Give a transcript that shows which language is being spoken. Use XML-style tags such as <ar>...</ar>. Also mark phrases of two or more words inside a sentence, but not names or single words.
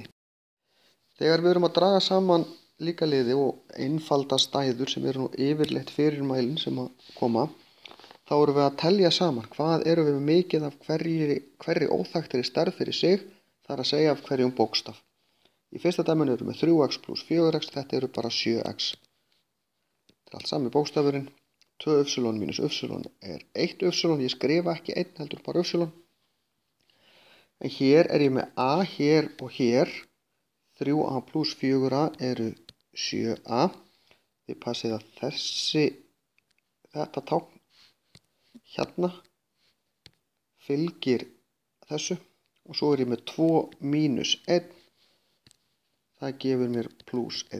<is>Þegar við erum að draga saman líka liði og einfalda stæður sem eru nú yfirleitt fyrirmælin sem að koma, þá erum við að telja saman hvað erum við mikið af hverri óþekktri stærð fyrir sig, það er að segja af hverjum bókstaf. Í fyrsta dæminu erum við 3x plus 4x, þetta eru bara 7x. Þetta er allt sami bókstafurinn. 2y minus y er 1y, ég skrifa ekki 1 heldur bara y. En hér er ég með a hér og hér. 3a plus 4a eru 7a. Þið passið að þetta tákn hérna fylgir þessu. Og svo er ég með 2 mínus 1. Það gefur mér plus 1.</is>